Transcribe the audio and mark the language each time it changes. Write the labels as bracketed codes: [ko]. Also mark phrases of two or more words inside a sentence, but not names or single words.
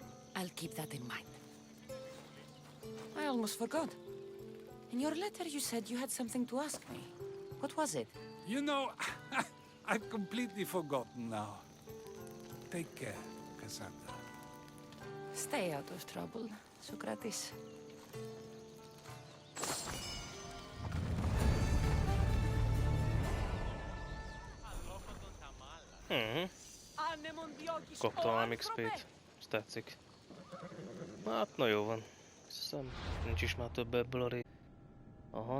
[en] I'll keep that in mind. I almost forgot. In your letter you said you had something to ask me. What was it? You know, I've completely forgotten now. Take care, Cassandra. Stay out of trouble, Socrates. [hu] Kaptam ám XP-t. Ez tetszik. Hát, na jó van. Hiszem, nincs is már több ebből a Aha.